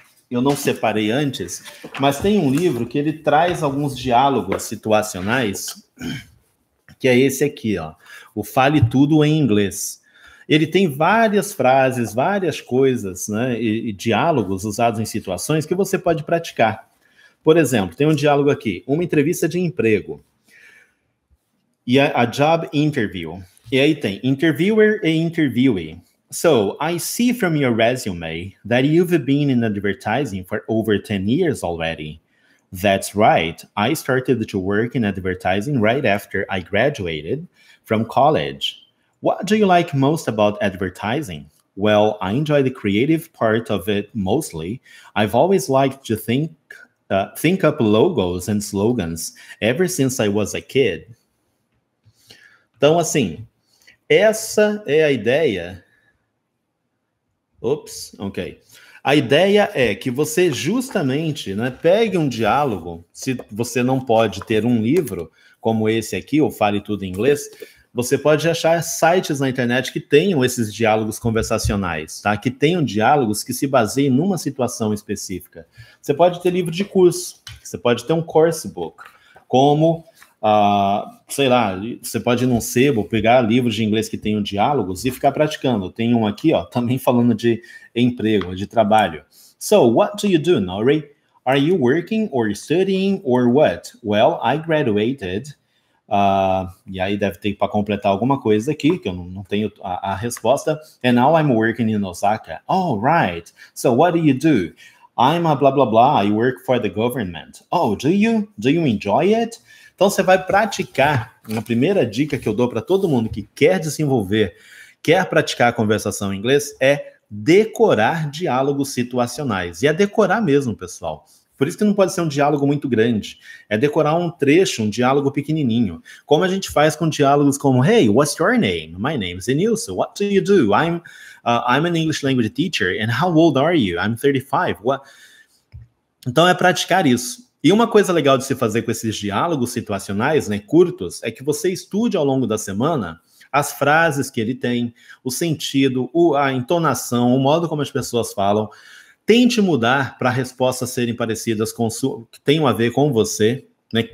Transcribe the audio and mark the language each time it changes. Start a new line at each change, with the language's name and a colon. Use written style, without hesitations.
Portuguese: Eu não separei antes, mas tem um livro que ele traz alguns diálogos situacionais, que é esse aqui, ó, o Fale Tudo em Inglês. Ele tem várias frases, várias coisas, né, e diálogos usados em situações que você pode praticar. Por exemplo, tem um diálogo aqui, uma entrevista de emprego, e
English: a job interview.
Portuguese: E aí tem interviewer e interviewee.
English: So, I see from your resume that you've been in advertising for over 10 years already. That's right. I started to work in advertising right after I graduated from college. What do you like most about advertising? Well, I enjoy the creative part of it mostly. I've always liked to think up logos and slogans ever since I was a kid.
Portuguese: Então, assim, essa é a ideia. Ok. A ideia é que você justamente, né, pegue um diálogo, se você não pode ter um livro como esse aqui, ou Fale Tudo em Inglês, você pode achar sites na internet que tenham esses diálogos conversacionais, tá? Que tenham diálogos que se baseiem numa situação específica. Você pode ter livro de curso, você pode ter um course book, como, sei lá, você pode ir num sebo, pegar livros de inglês que tenham diálogos e ficar praticando. Tem um aqui, ó, também falando de emprego, de trabalho.
English: So, what do you do, Nori? Are you working or studying or what? Well, I graduated.
Portuguese: E aí deve ter para completar alguma coisa aqui, que eu não tenho a resposta.
English: And now I'm working in Osaka. Oh, right. So, what do you do? I'm a blá blá blá, I work for the government. Oh, do you enjoy it?
Portuguese: Então você vai praticar. A primeira dica que eu dou para todo mundo que quer desenvolver, quer praticar a conversação em inglês é decorar diálogos situacionais. E é decorar mesmo, pessoal. Por isso que não pode ser um diálogo muito grande. É decorar um trecho, um diálogo pequenininho. Como a gente faz com diálogos como,
English: Hey, what's your name? My name is Denilson. What do you do? I'm an English language teacher. And how old are you? I'm 35. What?
Portuguese: Então é praticar isso. E uma coisa legal de se fazer com esses diálogos situacionais, né, curtos, é que você estude ao longo da semana as frases que ele tem, o sentido, a entonação, o modo como as pessoas falam. Tente mudar para respostas serem parecidas com que tenham a ver com você, né?